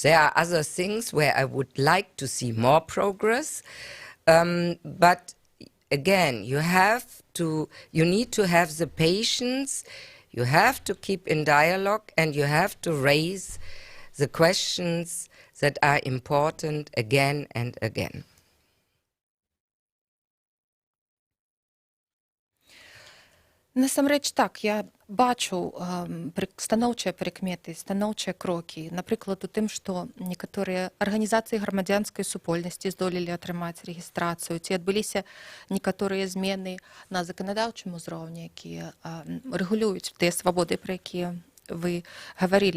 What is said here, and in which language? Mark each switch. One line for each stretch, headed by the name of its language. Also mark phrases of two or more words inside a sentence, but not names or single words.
English: There are other things where I would like to see more progress. But again, you need to have the patience, you have to keep in dialogue, and you have to raise the questions that are important again and again.
Belarusian: Насамрэч так, я бачу станоўчыя прыкметы, станоўчыя крокі. Напрыклад, у тым, што некаторыя арганізацыі грамадзянскай супольнасці здолелі атрымаць рэгістрацыю, ці адбыліся некаторыя змены на заканадаўчым узроўні, якія рэгулююць тыя свабоды, пра якія вы гаварылі.